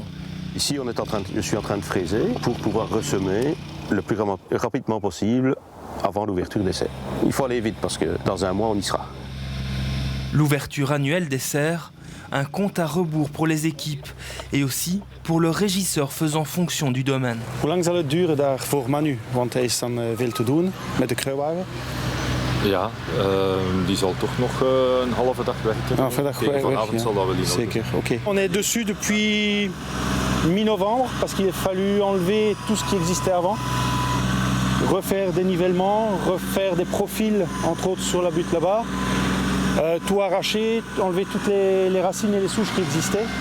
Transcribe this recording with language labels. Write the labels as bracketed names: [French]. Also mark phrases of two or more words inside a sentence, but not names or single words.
[French] Ici, je suis en train de fraiser pour pouvoir ressemer le plus rapidement possible avant l'ouverture des serres. Il faut aller vite parce que dans un mois, on y sera. L'ouverture annuelle des serres, un compte à rebours pour les équipes et aussi pour le régisseur faisant fonction du domaine. [Dutch] Hoe lang zal het duren daar voor Manu? Want hij is dan veel te doen met de kruiwagen. Ja, die zal toch nog een halve dag werken. Vanavond zal dat wel in orde. Zeker, oké. [French] On est dessus depuis mi-novembre parce qu'il a fallu enlever tout ce qui existait avant. Refaire des nivellements, refaire des profils, entre autres sur la butte là-bas. Tout arracher, enlever toutes les racines et les souches qui existaient.